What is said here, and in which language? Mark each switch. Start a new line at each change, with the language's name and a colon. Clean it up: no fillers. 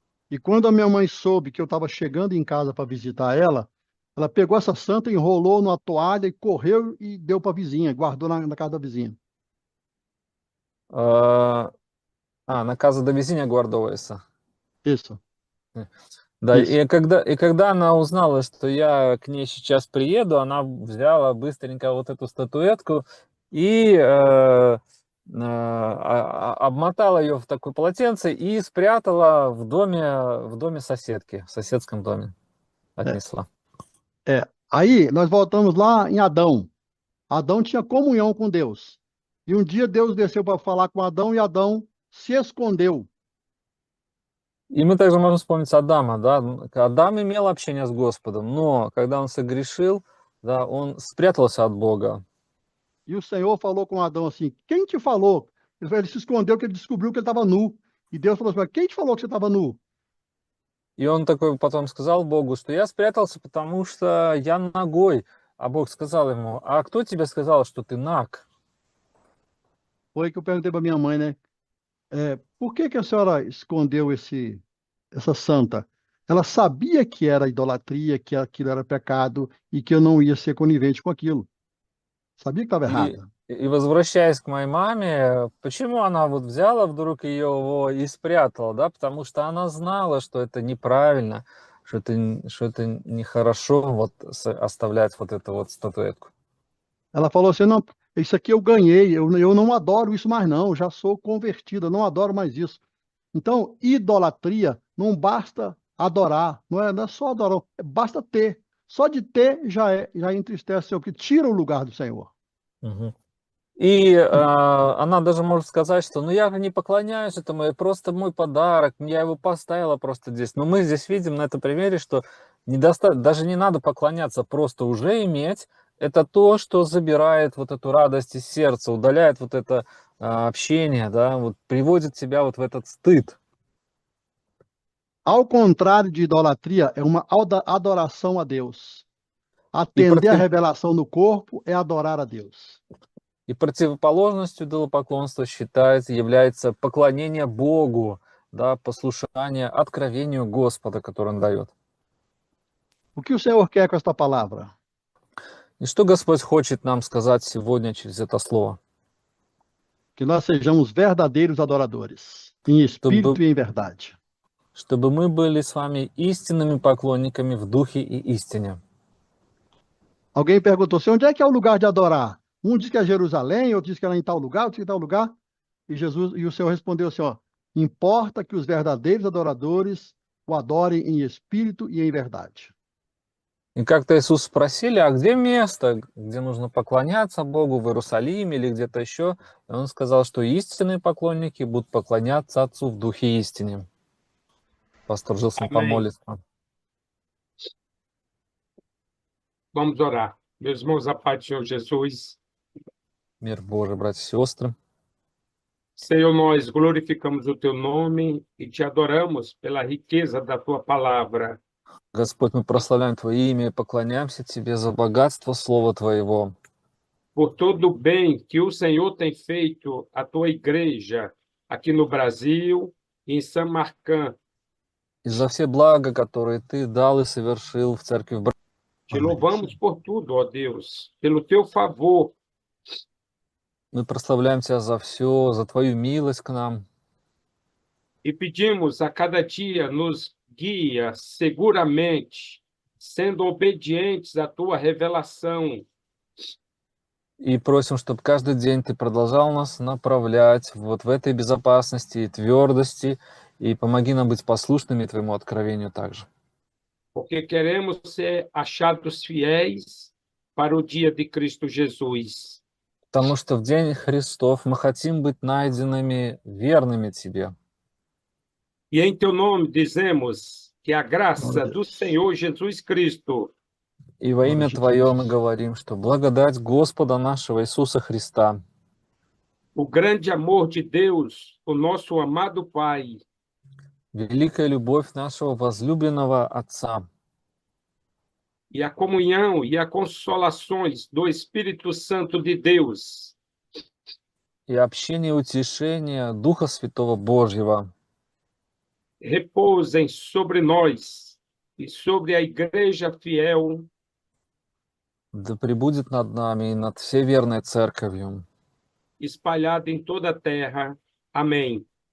Portuguese: E quando a minha mãe soube que eu estava chegando em casa para visitar ela pegou essa santa, enrolou numa toalha e correu e deu para a vizinha, guardou na casa da vizinha. А, на casa da vizinha guardou essa. Isso,
Russian: Да,
Portuguese: isso.
Russian: и когда она узнала, что я к ней сейчас приеду, она взяла быстренько вот эту статуэтку и обмотала ее в такое полотенце и спрятала в доме соседки, в соседском доме
Portuguese: É,
Russian: отнесла.
Portuguese: Aí nós voltamos lá em Adão. Adão tinha comunhão com Deus. E um dia Deus desceu para falar com Adão e Adão se escondeu.
Russian: И мы также можем вспомнить Адама, да, Адам имел общение с Господом, но когда он согрешил, да, он спрятался от Бога.
Portuguese: E o Senhor falou com Adão assim: Quem te falou? Ele se escondeu porque ele descobriu que ele estava nu. E Deus falou assim: quem te falou que você estava nu?
Russian: И он такой потом сказал Богу, что я спрятался, потому что я нагой. А Бог сказал ему, а кто тебе сказал, что ты наг?
Portuguese: Foi que eu perguntei para minha mãe, né? Por que que a senhora escondeu essa santa? Ela sabia que era idolatria, que aquilo era pecado e que eu não ia ser conivente com aquilo. Sabia que estava
Russian: И,
Portuguese: errada.
Russian: и возвращаясь к моей маме, почему она вот взяла вдруг его и спрятала, да? Потому что она знала, что это неправильно, что это нехорошо вот оставлять вот эту вот статуэтку.
Portuguese: Ela falou assim: não, isso aqui eu ganhei, eu não adoro isso mais, não, já sou convertida, não adoro mais isso. Então, idolatria não basta adorar, não é só adorar, basta ter. Só de ter já entristece o Senhor, que tira o lugar do Senhor. Мгм.
Russian: И она даже может сказать, что ну я же не поклоняюсь этому, это просто мой подарок, я его поставила просто здесь. Но мы здесь видим на этом примере, что даже не надо поклоняться, просто уже иметь, это то, что забирает вот эту радость из сердца, удаляет вот это общение, да, вот приводит тебя вот в этот стыд.
Portuguese: Ao contrário de idolatria, é uma adoração a Deus.
Russian: И,
Portuguese: Atender a revelação no corpo é adorar a Deus.
Russian: и противоположностью идолопоклонства является поклонение Богу, да, послушание откровению Господа, которое Он дает.
Portuguese: O que o Senhor quer com esta palavra?
Russian: И что Господь хочет нам сказать сегодня через это слово?
Portuguese: Que nós sejamos verdadeiros adoradores, em espírito
Russian: Чтобы,
Portuguese: e em verdade.
Russian: чтобы мы были с вами истинными поклонниками в духе и истине.
Portuguese: Alguém perguntou assim: onde é que é o lugar de adorar? Um diz que é Jerusalém, outro diz que é em tal lugar, outro diz que é em tal lugar. E o Senhor respondeu assim: ó, importa que os verdadeiros adoradores o adorem em espírito e em verdade.
Russian: И как-то Иисус спросили, а где место, где нужно поклоняться Богу, в Иерусалиме или где-то еще? И Он сказал, что истинные поклонники будут поклоняться Отцу в духе и истине. Пастор Жилсон
Portuguese: Amém.
Russian: помолится.
Portuguese: Vamos orar. Meus irmãos, a paz do Senhor Jesus.
Russian: Мир Божий, братья и сестры.
Portuguese: Senhor, nós glorificamos o teu nome e te adoramos pela riqueza da tua palavra.
Russian: Господь, мы прославляем Твое имя и поклоняемся Тебе за богатство Слова Твоего,
Portuguese: Por todo o bem que o Senhor tem feito à tua igreja aqui no Brasil e em Samarcã.
Russian: и за все блага, которые Ты дал и совершил в церкви в
Portuguese: Te louvamos por tudo, ó Deus, pelo teu favor.
Russian: Мы прославляем Тебя за все, за Твою милость к нам.
Portuguese: E pedimos a cada dia nos guia seguramente, sendo obedientes à tua revelação.
Russian: И просим, чтобы каждый день Ты продолжал нас направлять вот в этой безопасности и твердости, и помоги нам быть послушными Твоему откровению также.
Portuguese: Porque queremos ser achados fiéis para o dia de Cristo Jesus.
Russian: Потому что в день Христов мы хотим быть найденными верными Тебе.
Portuguese: E em teu nome dizemos que a graça do Senhor Jesus Cristo,
Russian: И во имя Твое мы говорим, что благодать Господа нашего Иисуса Христа,
Portuguese: o grande amor de Deus, o nosso amado Pai,
Russian: великая любовь нашего возлюбленного Отца
Portuguese: e a comunhão e as consolações do Espírito Santo de Deus
Russian: и общение и утешение Духа Святого Божьего
Portuguese: repousem sobre nós e sobre a igreja fiel,
Russian: да пребудет над нами и над всей верной церковью,
Portuguese: espalhada em toda a terra. Amém.